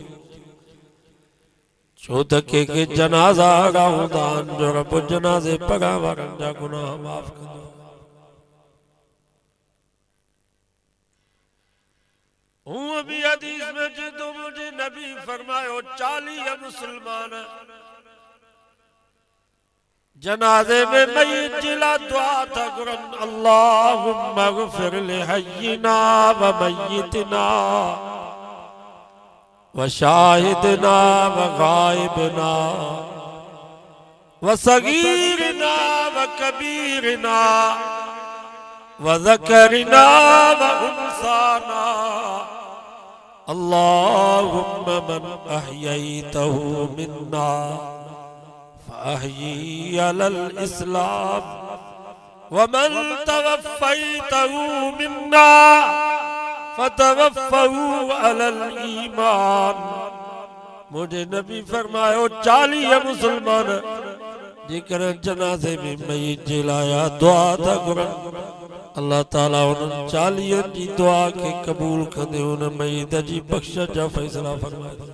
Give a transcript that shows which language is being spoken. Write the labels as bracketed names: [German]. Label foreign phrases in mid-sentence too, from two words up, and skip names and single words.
[Sindhi] छो त के जनाज़ा अहिड़ा हूंदा आहिनि जो रब जनाज़े पढ़ण वारनि जा गुनाह माफ़ कंदो। हूअं भी हदीस में अचे तो मुझे नबी फरमायो 40 मुसलमान जनाज़े में मय्यत जिला दुआ था कुरन, [Arabic] اللهم اغفر لحينا وميتنا وشاهدنا وغائبنا وصغيرنا وكبيرنا وذكرنا وأنثانا. اللهم من أحييته منا فأحيه على الإسلام ومن توفيته منا فتوفه على الإيمان. मुझे नबी फरमायो 40 मुसलमान जेकर जनाज़े में मय्यत जे लाइ दुआ था घुरनि, अल्लाह ताला उन्हनि 40 जी दुआ के कबूल कंदे उन मय्यत जी बख़्शिश जा फ़ैसला फरमाए।